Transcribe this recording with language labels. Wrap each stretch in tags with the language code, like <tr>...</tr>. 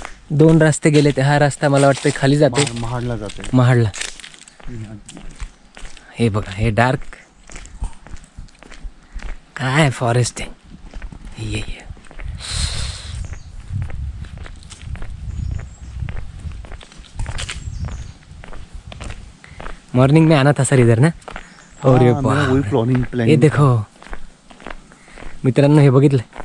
<mr>दोन रस्ते गेले ते, हा रस्ता मला वाटतं खाली जाते महाडला जाते. महाडला. हे बघा हे डार्क काय फॉरेस्ट आहे.</mr> <hi>ये मॉर्निंग में आना था सर इधर ना. और ये वही प्लानिंग</hi> <mr>हे देखो मित्रांनो, हे बघितलं</mr>